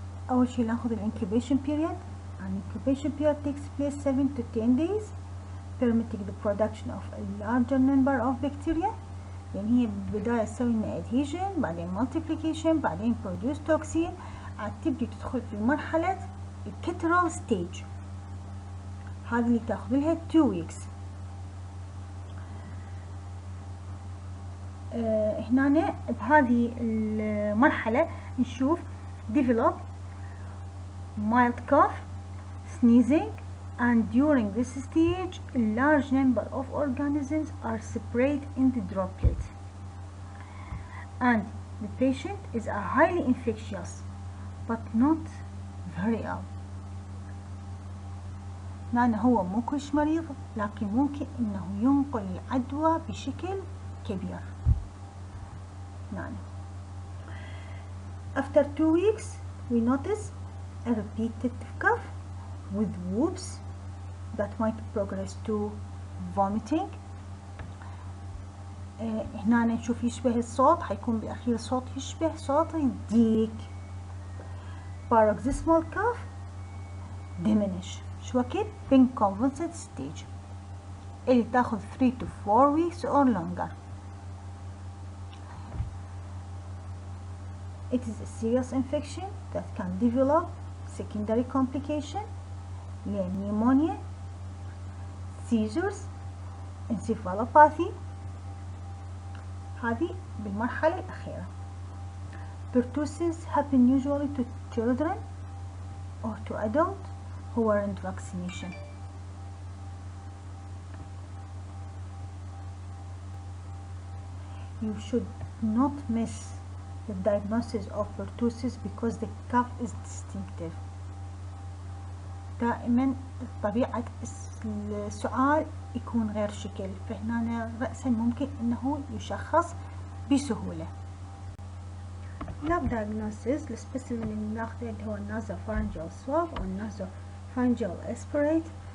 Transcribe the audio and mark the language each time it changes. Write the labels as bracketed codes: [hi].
[ar] أول شيء ناخذ ال incubation period. [en] An incubation period takes place 7 to 10 days, permitting the production of a larger number of bacteria. [ar] يعني هي بالبداية تسوي لنا adhesion، بعدين multiplication، بعدين [en] produce toxin، [ar] عاد تبدي تدخل في مرحلة الcatarrhal stage، هذه اللي تاخذ لها 2 weeks. هنا بهذه المرحلة نشوف [en] develop mild cough, sneezing, and during this stage a large number of organisms are separated in the droplet, and the patient is highly infectious but not very ill. [ar] يعني هو مو كلش مريض لكن ممكن انه ينقل العدوى بشكل كبير. [en] يعني after 2 weeks we notice a repetitive cough with whoops that might progress to vomiting. [ar] هنا نشوف يشبه الصوت، حيكون بالأخير صوت يشبه صوت الديك. [en] paroxysmal cough diminish [ar] شو وقت [en] convalescent stage [ar] اللي تاخذ [en] 3 to 4 weeks or longer. It is a serious infection that can develop secondary complication like pneumonia, seizures, encephalopathy, [ar] هذه بالمرحلة الأخيرة. [en] Pertussis happen usually to children or to adults who are in vaccination. You should not miss the diagnosis of pertussis because the cough is distinctive. [ar] دائما طبيعة السؤال يكون غير شكل، فهنا رأسا ممكن أنه يشخص بسهولة. lab diagnosis للسبيسيمن اللي ناخذه اللي هو النازوفارنجيال swab أو النازوفارنجيال aspirate.